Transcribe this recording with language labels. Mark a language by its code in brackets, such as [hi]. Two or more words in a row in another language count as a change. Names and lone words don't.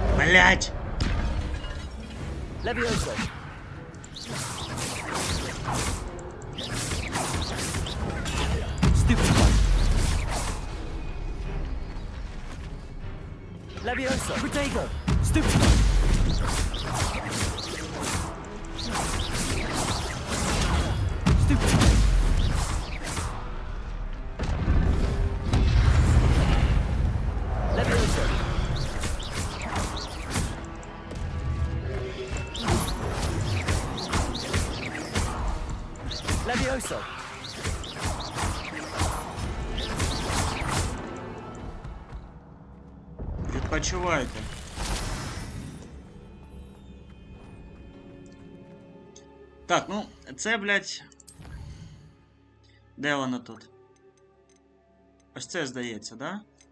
[uk] Блять! Levioso. Stupefy. Levioso. Protego. Stupefy. Stupefy. Levioso. Levioso. Відпочивайте. Так, ну, це, блядь... Де воно тут? Ось це, здається, да?